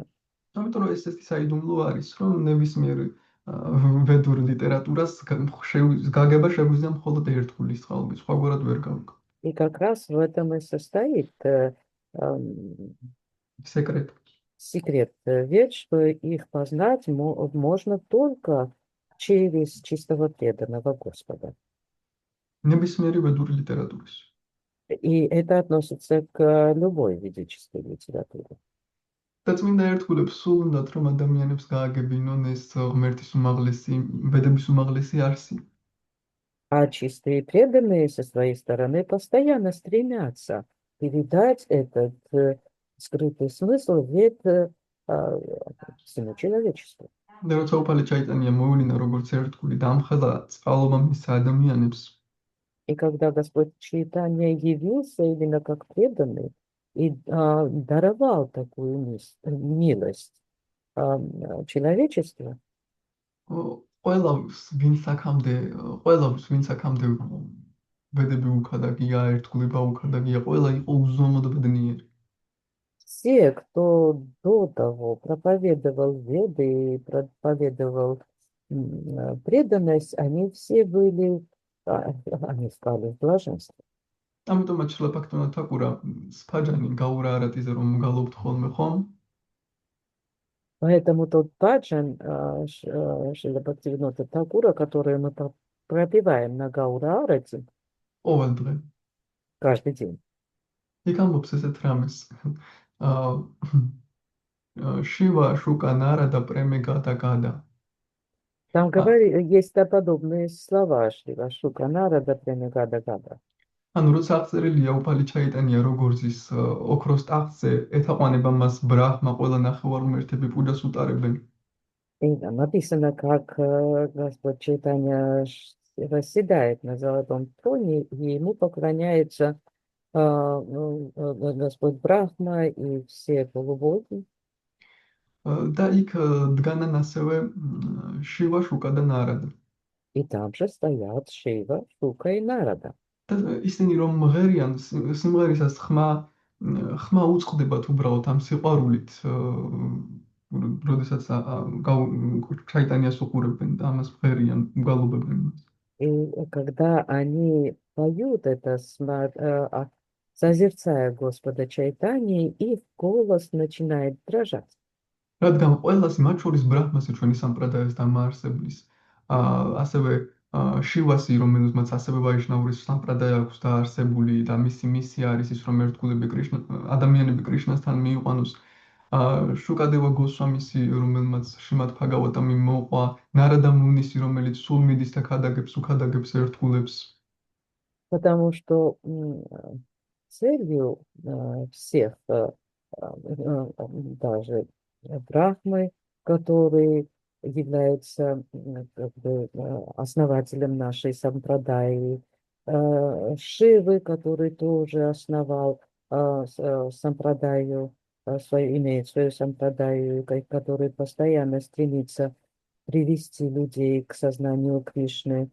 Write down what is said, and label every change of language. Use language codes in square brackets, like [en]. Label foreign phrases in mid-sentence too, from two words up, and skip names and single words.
[ka] ამიტომ რომ ეს საიდუმლო არის, რომ ნებისმიერ ვედურ ლიტერატურას გაგება შეგვიძლია მხოლოდ ერთ გულის წყალობით, სხვაგვარად ვერ გავიგო. [ru] И как раз в этом и состоит секрет. Секрет вед, что их познать можно только через чистого преданного Господа. [ka] ნებისმიერი ვედური ლიტერატურის. [ru] И это относится к любой ведической литературе. [ka] და წმინდა ერთგულებს სულ უნდათ, რომ ადამიანებს გააგებინონ ეს ღმერთის უმაღლესი, ვედების უმაღლესი არსი. [ru] А чистые преданные со своей стороны постоянно стремятся передать этот скрытый смысл вед всему человечеству. [ka] და როცა უფალი ჩაიტანია მოულინა როგორც ერთგული და ამხელა წყალობა მისცა ადამიანებს. [ru] И когда Господь Чайтанья явился именно как преданный и даровал такую милость человечества. [ka] ყველას ვინც აქამდე ყველას ვინც აქამდე ბედები უქადაგია, ერთგულება უქადაგია, ყველა იყო უზომოდ ბედნიერი. [ru] Все, кто до того проповедовал Веды и проповедовал преданность, они все были, они стали в блаженстве. [ka] ამიტომაც შლაფაქტონა თაკურა სფაჯანი გაურა არატიზე რომ გალობთ ხოლმე ხომ? [ru] Поэтому тот баджан Шрила Бхактивинода Тхакура, который мы пропеваем на Гаура Арати [ka] ყოველ დღე. [ru] каждый день. [ka] იქ ამბობს ესეთ რამეს. [bn] শিব শুক নারদ প্রেমে গদ গদ. [ru] Там есть подобные слова Шрила Шука Нарада [bn] প্রেমে গদ গদ. [ka] ანუ როცა აღწერილია უფალი ჩაიტანია როგორც ის ოქროს ტახტზე ეთაყვანება მას ბრაჰმა ყველა ნახევარმერთები პუჯას უტარებენ. [ru] И там написано, как Господь Чайтанья восседает на золотом троне, и ему поклоняется Господь Брахма и все полубоги. [ka] და იქ დგანან ასევე შივა შუკა და ნარადა. [ru] И там же стоят Шива, Шука и Нарада. [ka] და ისინი რომ მღერიან სიმღერისას ხმა უწყდებათ უბრალოდ ამ სიყვარულით, როდესაც ჩაიტანიას უყურებენ და ამას მღერიან, უგალობებენ მას. [ru] И когда они поют это, созерцая Господа Чайтани, их голос начинает дрожать. [ka] რადგან ყველას მათ შორის ბრაჰმასი ჩვენი სამპრადაის დამაარსებლის, ასევე შივასი, რომელსაც ასევე ვაიშნაურის სამპრადაი აქვს დაარსებული და მისი მისია არის ის, რომ ერთგულები ადამიანები კრიშნასთან მიიყვანოს, შუკადევა გოსვამისი, რომელმაც შიმად ბჰაგავატამი მოყვა, ნარადა მუნისი, რომელიც სულ მიდის და უქადაგებს ერთგულებს. [ru] Потому что целью всех, даже Брахмы, который является как бы основателем нашей сампрадаи, Шивы, который тоже основал сампрадаю, имеет свою сампрадаю, который постоянно стремится привести людей к сознанию Кришны.